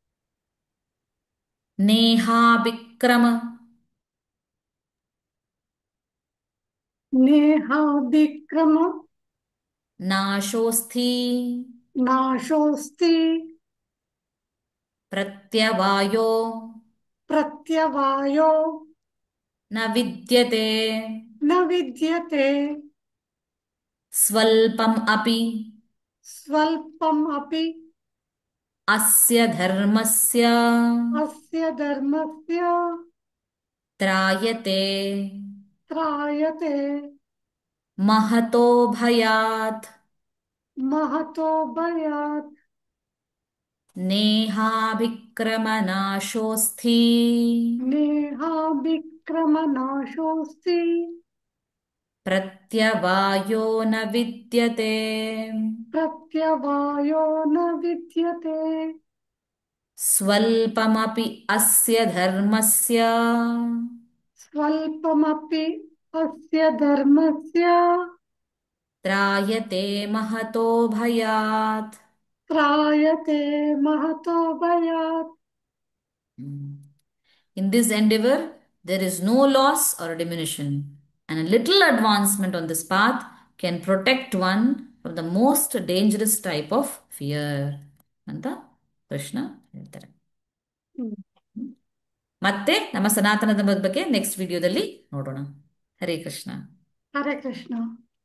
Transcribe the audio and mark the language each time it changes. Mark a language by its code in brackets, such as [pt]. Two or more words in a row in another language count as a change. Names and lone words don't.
[sa] ನೇಹಾಭಿಕ್ರಮ ನೇಹಾಭಿಕ್ರಮ ನಾಶೋಸ್ಥಿ ನಾಶೋಸ್ತಿ ಪ್ರತ್ಯವಾಯೋ ಪ್ರತ್ಯವಾಯೋ ನ ವಿದ್ಯತೆ ನ ವಿದ್ಯತೆ ಸ್ವಲ್ಪಂ ಅಪಿ ಸ್ವಲ್ಪಂ ಅಪಿ ಅಸ್ಯ ಧರ್ಮಸ್ಯ ಅಸ್ಯ ಧರ್ಮಸ್ಯ ತ್ರಾಯತೆ ತ್ರಾಯತೆ ಮಹತೋ ಭಯಾತ್. ಮಹತೋ ಭಯಾತ್. ನೇಹಾಭಿಕ್ರಮನಾಶೋಸ್ಥಿ ನೇಹಾಭಿಕ್ರಮ ನಾಶೋಸ್ತಿ ಪ್ರತ್ಯವಾಯೋ ನ ವಿದ್ಯತೆ ಪ್ರತ್ಯವಾಯೋ ನ ವಿದ್ಯತೆ ಸ್ವಲ್ಪಮಪಿ ಅಸ್ಯ ಧರ್ಮಸ್ಯ ಸ್ವಲ್ಪಮಪಿ ಅಸ್ಯ ಧರ್ಮಸ್ಯ ತ್ರಾಯತೆ ಮಹತೋ ಭಯಾತ್. ತ್ರಾಯತೆ ಮಹತೋ ಭಯಾತ್. [en] In this endeavor, there is no loss or diminution, and a little advancement on this path can protect one from the most dangerous type of fear [kn] ಅಂತ ಕೃಷ್ಣ ಹೇಳ್ತಾರೆ. ಹ್ಮ್. ಮತ್ತೆ ನಮ್ಮ ಸನಾತನ ಧರ್ಮದ ಬಗ್ಗೆ ನೆಕ್ಸ್ಟ್ ವಿಡಿಯೋದಲ್ಲಿ ನೋಡೋಣ. ಹರೇ ಕೃಷ್ಣ. ಹರೇ ಕೃಷ್ಣ.